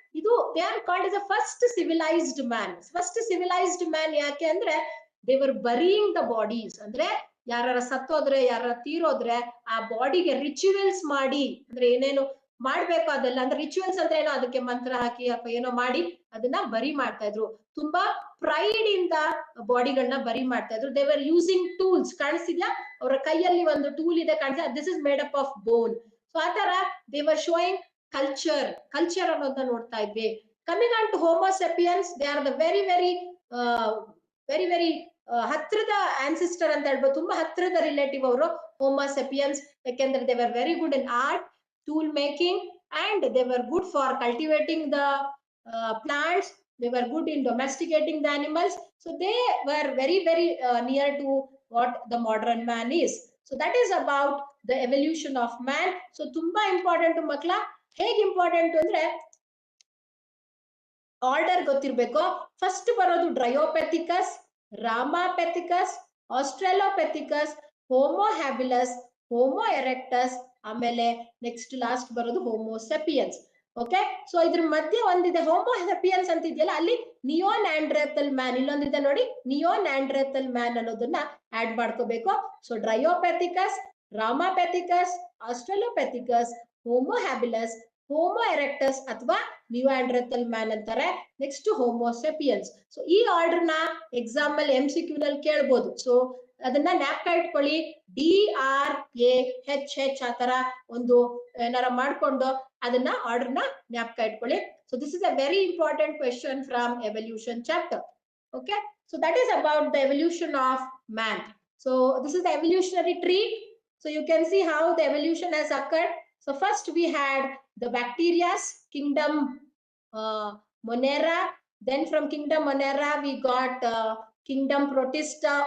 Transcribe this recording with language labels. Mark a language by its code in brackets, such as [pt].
[kn] ಇದು [en] they are called as the first civilized man. First civilized man [kn] ಯಾಕೆ ಅಂದ್ರೆ [en] they were burying the bodies. [kn] ಅಂದ್ರೆ ಯಾರ ಸತ್ತೋದ್ರೆ, ಯಾರ ತೀರೋದ್ರೆ ಆ ಬಾಡಿಗೆ ರಿಚುವಲ್ಸ್ ಮಾಡಿ, ಅಂದ್ರೆ ಏನೇನು ಮಾಡ್ಬೇಕು ಅದೆಲ್ಲ, ಅಂದ್ರೆ ರಿಚುವಲ್ಸ್ ಅಂದ್ರೆ ಏನೋ, ಅದಕ್ಕೆ ಮಂತ್ರ ಹಾಕಿ ಅಥವಾ ಏನೋ ಮಾಡಿ ಅದನ್ನ ಬರಿ ಮಾಡ್ತಾ ಇದ್ರು. ತುಂಬಾ ಪ್ರೈಡ್ ಇಂದ ಬಾಡಿಗಳನ್ನ ಬರಿ ಮಾಡ್ತಾ ಇದ್ರು. [en] They were using tools. [kn] ಕಾಣಿಸ್ತಿದ್ಯಾ, ಅವರ ಕೈಯಲ್ಲಿ ಒಂದು ಟೂಲ್ ಇದೆ ಕಾಣಿಸ್ತಾ, [en] This is made up of bone. [kn] So ಆ ತರ [en] they were showing culture [kn] ಅನ್ನೋದನ್ನ ನೋಡ್ತಾ ಇದ್ವಿ. [en] coming on to homo sapiens, they are the very very [kn] ಹತ್ರದ ಆನ್ಸಿಸ್ಟರ್ ಅಂತ ಹೇಳ್ಬೋದು, ತುಂಬಾ ಹತ್ರದ ರಿಲೇಟಿವ್ ಅವರು ಹೋಮೋ ಸೆಪಿಯನ್ಸ್. ಯಾಕೆಂದ್ರೆ [en] They were very good in art, tool making, and they were good for cultivating the plants. They were good in domesticating the animals. So they were very near to what the modern man is. So that is about the evolution of man. So [kn] tumba important makla. ಹೇಗೆ important ಅಂದ್ರೆ order ಗೊತ್ತಿರ್ಬೇಕು. First ಬರೋದು ಡ್ರಯೋಪೆಥಿಕಸ್, ರಾಮಾಪೆಥಿಕಸ್, ಆಸ್ಟ್ರೇಲೋಪೆಥಿಕಸ್, homo ಹ್ಯಾಬಿಲಸ್, homo erectus, ಆಮೇಲೆ next last ಬರೋದು homo sapiens. Okay, so ಇದ್ರ ಮಧ್ಯೆ ಒಂದಿದೆ homo sapiens ಅಂತ ಇದೆಯಲ್ಲ, ಅಲ್ಲಿ ನಿಯೋನ್ಯಾಂಡ್ರೆಥಲ್ ಮ್ಯಾನ್, ಇಲ್ಲೊಂದಿದೆ ನೋಡಿ ನಿಯೋನ್ಯಾಂಡ್ರೆಥಲ್ ಮ್ಯಾನ್ ಅನ್ನೋದನ್ನ ಆಡ್ ಮಾಡ್ಕೋಬೇಕು. ಸೊ ಡ್ರಯೋಪೆಥಿಕಸ್, ರಾಮಾಪೆಥಿಕಸ್, ಆಸ್ಟ್ರೇಲೋಪೆಥಿಕಸ್, ಹೋಮೋ ಹ್ಯಾಬಿಲಸ್, ಹೋಮೋ ಎರೆಕ್ಟಸ್ ಅಥವಾ ನಿಯೋಆಂಡ್ರೆಥಲ್ ಮ್ಯಾನ್ ಅಂತಾರೆ. Next homo sapiens. ಸೊ ಈ ಆರ್ಡರ್ ನ ಎಕ್ಸಾಮ್ ಅಲ್ಲಿ MCQ ನಲ್ಲಿ ಕೇಳಬಹುದು. ಸೊ ಅದನ್ನ ಜ್ಞಾಪಕ ಇಟ್ಕೊಳ್ಳಿ. DRAHH ಆ ತರ ಒಂದು ಏನಾರ ಮಾಡ್ಕೊಂಡು ಅದನ್ನ ಆರ್ಡರ್ ನ ಜ್ಞಾಪಕ ಇಟ್ಕೊಳ್ಳಿ. [en] So this is a very important question from evolution chapter. Okay, so that is about the evolution of man. So this is the evolutionary tree. So you can see how the evolution has occurred. So first we had the bacteria's kingdom Monera. Then from kingdom Monera we got kingdom Protista.